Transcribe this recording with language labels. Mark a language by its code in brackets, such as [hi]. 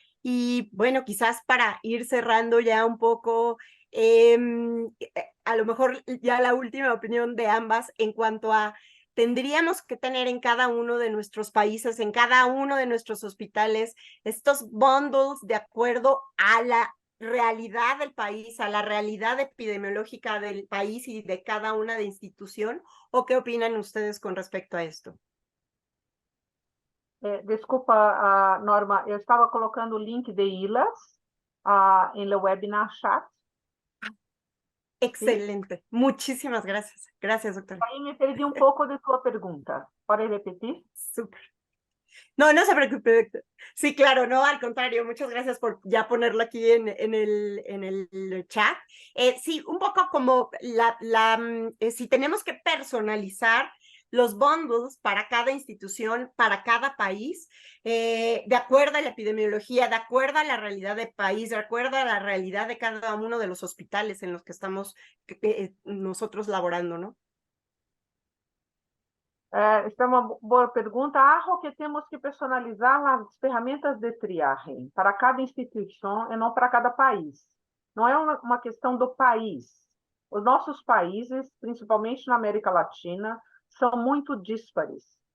[es] Y bueno, quizás para ir cerrando ya un poco, a lo mejor ya la última opinión de ambas en cuanto a tendríamos que tener en cada uno de nuestros países, en cada uno de nuestros hospitales, estos bundles de acuerdo a la realidad del país, a la realidad epidemiológica del país y de cada una de institución, ¿o qué opinan ustedes con respecto a esto? [pt] Desculpa, Norma, eu estava colocando o link de ILAS em [es] el webinar chat. Excelente. ¿Sí? Muchísimas gracias. Gracias, doctora. Ahí me perdí un poco de tu pregunta. ¿Puedes repetir? Súper. No, no se preocupe, doctor. Sí, claro, no, al contrario, muchas gracias por ya ponerlo aquí en el chat. Sí, un poco como si tenemos que personalizar los bundles para cada institución, para cada país, de acuerdo a la epidemiología, de acuerdo a la realidad del país, de acuerdo a la realidad de cada uno de los hospitales en los que estamos nosotros laborando, ¿no? [pt] Esta é uma boa pergunta. Acho que temos que personalizar as ferramentas de triagem para cada instituição e não para cada país. Não é uma questão do país. Os nossos países, principalmente na América Latina, são muito díspares.